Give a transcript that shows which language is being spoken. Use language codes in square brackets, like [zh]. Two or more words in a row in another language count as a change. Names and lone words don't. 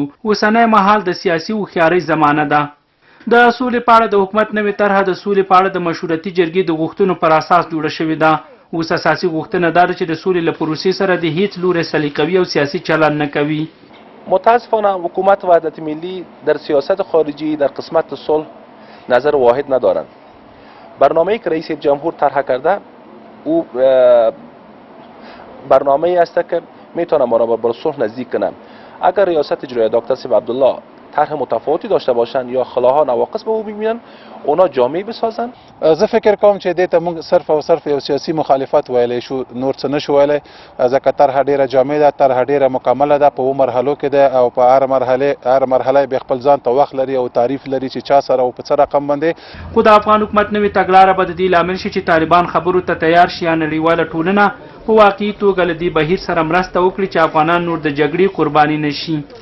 [ps] اوسنی مهال د سیاسي هوښیارۍ زمانه ده. د سولې په اړه د حکومت نوې طرحه د سولې په اړه د مشورتي جرګې د غوښتنو پر اساس جوړه شوې ده. اوس اساسي غوښتنه دا ده چې د سولې له پروسې سره د هیڅ لوري سلیقوي او سیاسي چلند نه کوي. [fa] متاسفانه حکومت وحدت ملی در سیاست خارجی در قسمت صلح نظر واحد ندارند. برنامه‌ای که رئیس جمهور طرح کرده او برنامه‌ای است که میتونه ما را به صلح نزدیک کنه. اگر ریاست اجرایی دکتر صاحب عبدالله طرح متفاوتی داشته باشند یا خلاها نواقص به او ببینن، اونا جامع بسازن. [ps] زه فکر کوم چې دې ته موږ صرف او صرف یو سیاسي مخالفت ویلی شو، نور څه نشو ویلی، ځکه طرحه ډیره جامع ده، طرحه ډیره مکمله ده، په اوو مرحلو کې ده او په هر مرحله بیا خپل ځان ته وخت لري او تعریف لري چې چا سره او په څه رقم باندې. خو د افغان حکومت نوې تګلاره به د دې لامل شي چې طالبان خبرو ته تیار شي یا نړیواله ټولنه په واقعي توګه له دې بهیر سره مرسته وکړي چې افغانان نور د جګړې قرباني نه شي.